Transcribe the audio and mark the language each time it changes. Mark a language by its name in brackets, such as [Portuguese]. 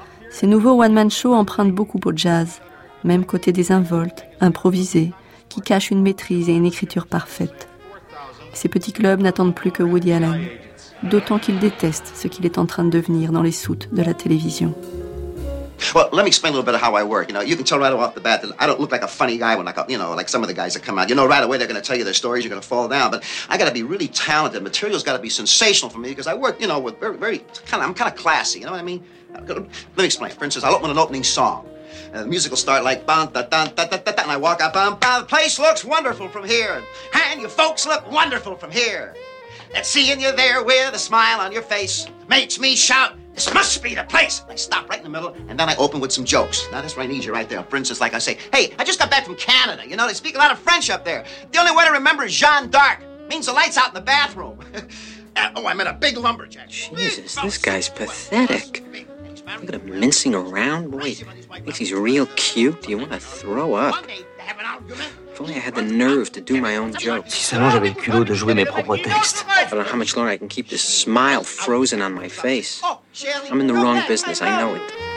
[French] Ces nouveaux one-man shows empruntent beaucoup au jazz, même côté désinvolte, improvisé, qui cache une maîtrise et une écriture parfaite. Ces petits clubs n'attendent plus que Woody Allen, d'autant qu'il déteste ce qu'il est en train de devenir dans les soutes de la télévision. [English] Well, let me explain a little bit of how I work. You know, you can tell right off the bat that I don't look like a funny guy when I go, you know, like some of the guys that come out. You know, right away they're going to tell you their stories, you're going to fall down. But I got to be really talented. The material's got to be sensational for me because I work, you know, with very, very, kind of, I'm kind of classy, you know what I mean? Let me explain. For instance, I'll open an opening song. And the music will start like, bam, da, da, da, da, da, da, and I walk up, bam, bam, the place looks wonderful from here. And you folks look wonderful from here. And seeing you there with a smile on your face makes me shout, this must be the place. I stop right in the middle, and then I open with some jokes. Now, that's where I need you right there. For instance, like I say, hey, I just got back from Canada. You know, they speak a lot of French up there. The only way to remember is Jeanne d'Arc. means the light's out in the bathroom. Oh, I met a big lumberjack. Jesus, this guy's pathetic. Look at him mincing around. Boy, thinks he's real cute. Do you want to throw up? If only I had the nerve to do my own jokes. [French] Si seulement j'avais le culot de jouer mes propres textes. [English] I don't know how much longer I can keep this smile frozen on my face. I'm in the wrong business, I know it.